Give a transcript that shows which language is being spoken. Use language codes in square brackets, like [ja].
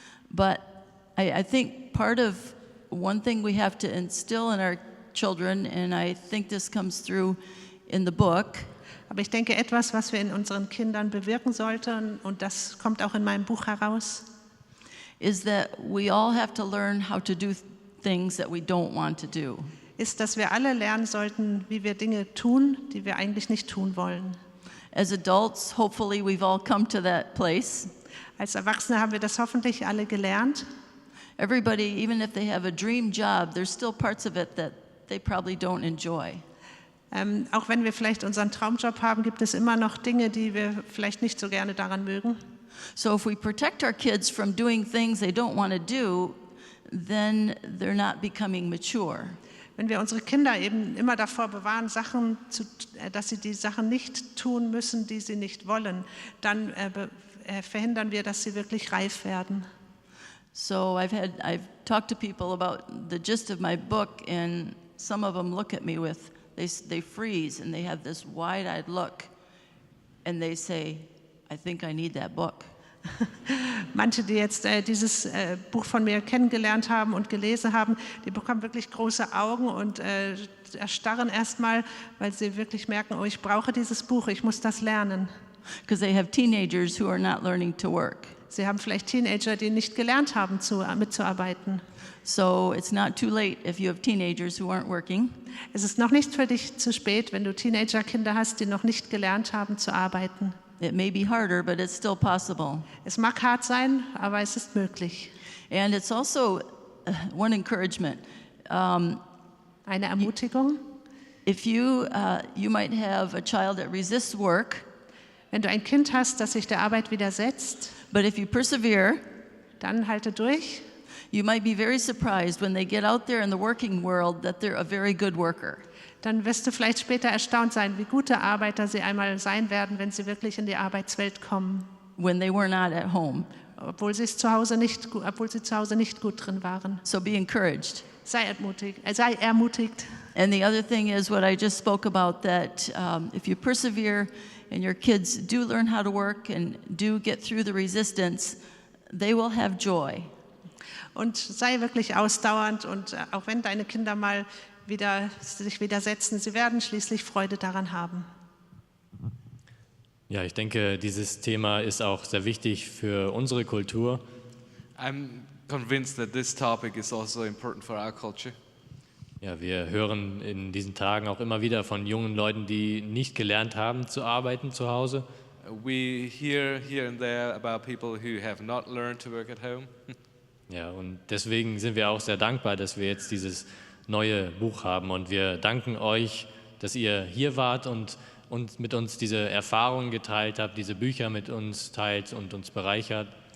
[en] But I think part of one thing we have to instill in our children, and I think this comes through in the book, [de] Aber ich denke, etwas, was wir in unseren Kindern bewirken sollten, und das kommt auch in meinem Buch heraus, [en] is that we all have to learn how to do things that we don't want to do. [de] ist, dass wir alle lernen sollten, wie wir Dinge tun, die wir eigentlich nicht tun wollen. [en] As adults, hopefully we've all come to that place. [de] Als Erwachsene haben wir das hoffentlich alle gelernt. [en] Everybody, even if they have a dream job, there's still parts of it that they probably don't enjoy. [de] Auch wenn wir vielleicht unseren Traumjob haben, gibt es immer noch Dinge, die wir vielleicht nicht so gerne daran mögen. [en] So if we protect our kids from doing things they don't want to do, then they're not becoming mature. [de] Wenn wir unsere Kinder eben immer davor bewahren, dass sie die Sachen nicht tun müssen, die sie nicht wollen, dann verhindern wir, dass sie wirklich reif werden. [en] So I've talked to people about the gist of my book, and some of them look at me with, they freeze and they have this wide-eyed look, and they say, I think I need that book. [de] Manche, die jetzt dieses Buch von mir kennengelernt haben und gelesen haben, die bekommen wirklich große Augen und erstarren erstmal, weil sie wirklich merken, oh, ich brauche dieses Buch, ich muss das lernen. [en] Because they have teenagers who are not learning to work. [de] Sie haben vielleicht Teenager, die nicht gelernt haben, mitzuarbeiten. [en] So it's not too late if you have teenagers who aren't working. [de] Es ist noch nicht für dich zu spät, wenn du Teenagerkinder hast, die noch nicht gelernt haben zu arbeiten. [en] It may be harder, but it's still possible. [de] Es mag hart sein, aber es ist möglich. [en] And it's also one encouragement. [de] Eine Ermutigung. [en] If you might have a child that resists work, [de] Wenn du ein Kind hast, das sich der Arbeit widersetzt, [en] but if you persevere, [de] dann halte durch. [en] you might be very surprised when they get out there in the working world that they're a very good worker. [de] Dann wirst du vielleicht später erstaunt sein, wie gute Arbeiter sie einmal sein werden, wenn sie wirklich in die Arbeitswelt kommen. [en] When they were not at home. [de] Obwohl sie zu Hause nicht gut drin waren. [en] So be encouraged. [de] Sei ermutigt. [en] And the other thing is what I just spoke about, that if you persevere and your kids do learn how to work and do get through the resistance, they will have joy. [de] Und sei wirklich ausdauernd, und auch wenn deine Kinder mal sich widersetzen. Sie werden schließlich Freude daran haben. Ja, ich denke, dieses Thema ist auch sehr wichtig für unsere Kultur. [en] I'm convinced that this topic is also important for our culture. [de] Ja, wir hören in diesen Tagen auch immer wieder von jungen Leuten, die nicht gelernt haben zu arbeiten zu Hause. [en] We hear here and there about people who have not learned to work at home. [de] Ja, und deswegen sind wir auch sehr dankbar, dass wir jetzt dieses neue Buch haben. Und wir danken euch, dass ihr hier wart und mit uns diese Erfahrungen geteilt habt, diese Bücher mit uns teilt und uns bereichert.